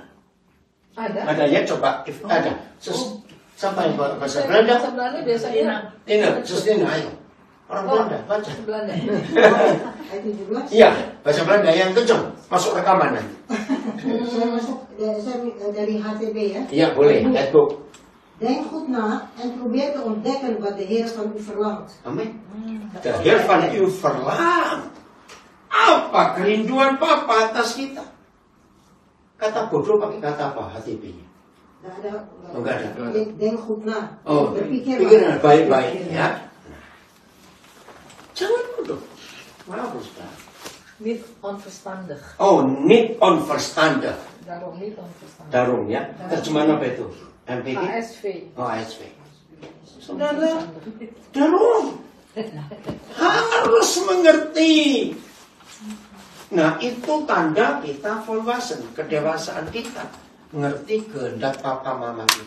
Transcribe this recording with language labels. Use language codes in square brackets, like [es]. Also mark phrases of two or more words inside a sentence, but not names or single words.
[id] Ada ya, coba. Ada. Sampai bahasa Belanda. Bahasa Belanda biasanya. Tina, Tina, ayo. Orang Belanda, baca. Belanda. Iya, bahasa Belanda yang kencang. Masuk rekaman nanti. Saya masuk dari HTB ya. Iya, boleh. [en] Let's go. [nl] Denk goed na en probeer te ontdekken wat de Heer van u verlangt. Amin. De Heer van u verlangt. [id] Apa kerinduan Papa atas kita? Kata bodoh pakai kata apa HTB-nya? Enggak ada. [nl] Denk goed na. [id] Oh, Berpikir pikirlah baik-baik ya. Jangan bodoh. Bagus, Pak. [nl] Niet onverstandig. Oh, niet onverstandig. Daarom niet onverstandig. [id] Darum ya. Terjemahan apa itu? MPG? ASV. Oh, ASV. Saudara, darum. Harus mengerti. Nah, itu tanda kita volwassen, kedewasaan kita. Mengerti kehendak Papa Mama kita.